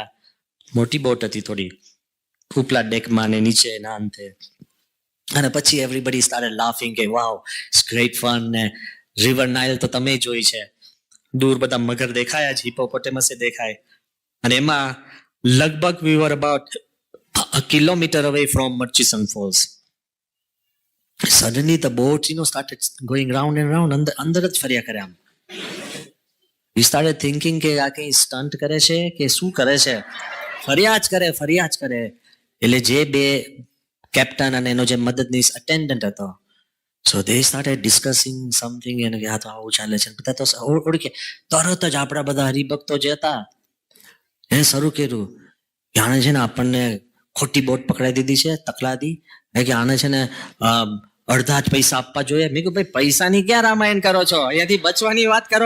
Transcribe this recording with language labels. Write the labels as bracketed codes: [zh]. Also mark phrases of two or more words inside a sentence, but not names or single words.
[gu] મોટી બોટ હતી થોડી, ઉપલા ડેકમાં ને નીચે ના અંતે. અને પછી [en] everybody started laughing કે wow it's great fun. [gu] ને રિવર નાઇલ તો તમે જોઈ છે, દૂર બધા મગર દેખાયા જ, હિપોપોટેમસ દેખાય. અને એમાં લગભગ [en] we were about a kilometer away from Murchison Falls. Suddenly the boat, started going round and round. [gu] અંદર જ ફર્યા કરે આમ. [en] We started thinking [gu] કે આ કઈ સ્ટન્ટ કરે છે કે શું કરે છે? ફર્યા જ કરે. એટલે જે 2 કેપ્ટન અને એનો જે મદદનીશ અટેન્ડન્ટ હતો, [en] so they started discussing something. [gu] અને કે આ તો આવું ચાલે છે. બધા તો ઓળખે તરત જ આપણા બધા હરિભક્તો જે હતા એને શરૂ કર્યું કે આને છે ને આપણને ખોટી બોટ પકડાઈ દીધી છે, તકલાદી, કે આને છે ને અડધા જ પૈસા આપવા જોઈએ. મેં કહ્યું ભાઈ પૈસાની ક્યાં રામાયણ કરો છો, અહીંયાથી બચવાની વાત કરો.